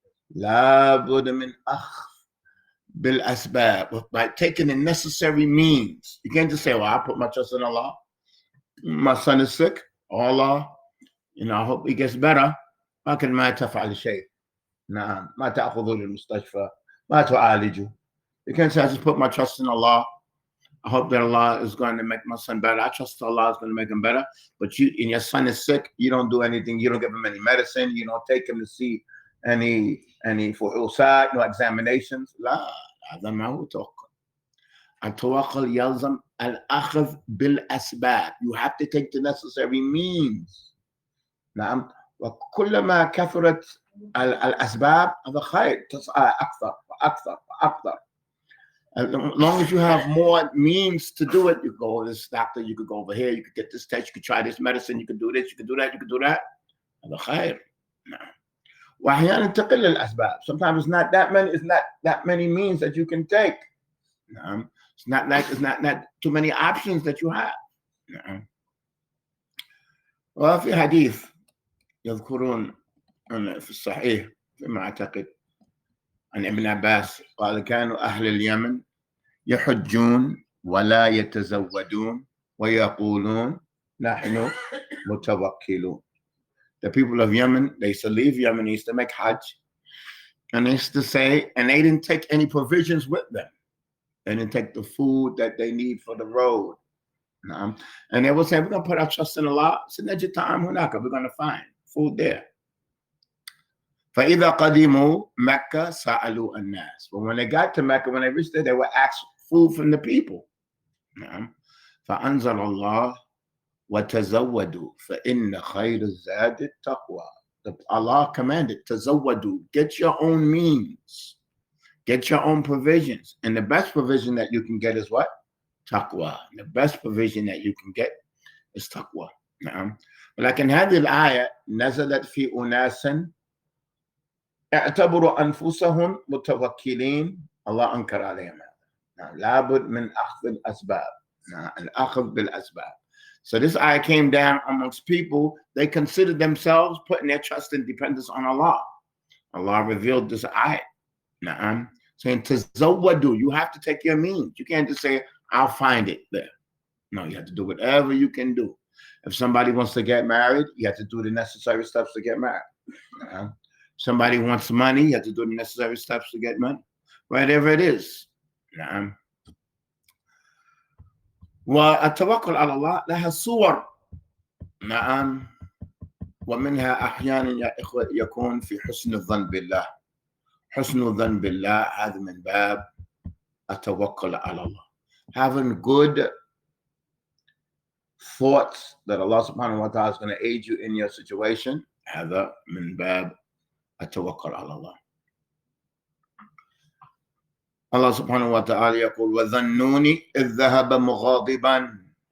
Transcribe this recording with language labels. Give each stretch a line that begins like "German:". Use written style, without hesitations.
Arabic: لابد من أخذ بالأسباب,
English: by taking the necessary means. You can't just say, well, I put my trust in Allah. My son is sick. Allah, I hope he gets better.
Arabic: لكن ما تفعل شيء. نعم، ما تأخذه للمستشفى، ما تعالجه.
English: You can't say, I just put my trust in Allah. I hope that Allah is going to make my son better. I trust Allah is going to make him better. But and your son is sick, you don't do anything. You don't give him any medicine. You don't take him to see any for ulsat, no examinations.
Arabic: لا، هذا ما هو توكل. التوكل يلزم الأخذ بالأسباب.
English: You have to take the necessary means.
Arabic: نعم. وكلما كثرت الأسباب هذا خير. تسعى أكثر وأكثر وأكثر.
English: As long as you have more means to do it, you go to this doctor, you could go over here, you could get this test, you could try this medicine, you could do this, you could do that, you could do that.
Arabic: هذا خير. نعم. وأحيانا تقل الأسباب.
English: Sometimes it's not that many means that you can take.
Arabic: نعم.
English: It's not too many options that you have.
Arabic: نعم. وفي حديث يذكرون في الصحيح فيما أعتقد عن ابن عباس قال: كانوا أهل اليمن يحجون ولا يتزودون ويقولون نحن متوكلون.
English: The people of Yemen, they used to leave Yemen, they used to make Hajj, and they used to say, and they didn't take any provisions with them. They didn't take the food that they need for the road. And they would say, we're going to put our trust in Allah. So we're going to find food there.
Arabic: فإذا قدموا مكة سألوا الناس.
English: But when they got to Mecca, when they reached there, they were asked food from the people.
Arabic: فأنزل الله وتزودوا فإن خير الزاد التقوى.
English: Allah commanded, تزودوا, get your own means, get your own provisions. And the best provision that you can get is what? Taqwa. The best provision that you can get is taqwa.
Arabic: ولكن هذه الآية نزلت في أناس اعتبروا أنفسهم متوكلين. الله أنكر عليهم هذا. لابد من أخذ الأسباب. الأخذ بالأسباب.
English: So this ayah came down amongst people. They considered themselves putting their trust and dependence on Allah. Allah revealed this ayah. Saying, تزودوا, you have to take your means. You can't just say, I'll find it there. No, you have to do whatever you can do. If somebody wants to get married, you have to do the necessary steps to get married. Somebody wants money, you have to do the necessary steps to get money. Whatever it is.
Arabic: والتوكل على الله لها صور. نعم. ومنها أحيانا يا إخوة يكون في حسن الظن بالله. حسن الظن بالله هذا من باب التوكل على الله.
English: Having good thoughts that Allah subhanahu wa ta'ala is going to aid you in your situation.
Arabic: هذا من باب التوكل على الله. الله سبحانه وتعالى يقول وظنوني إذ ذهب مغاضبا.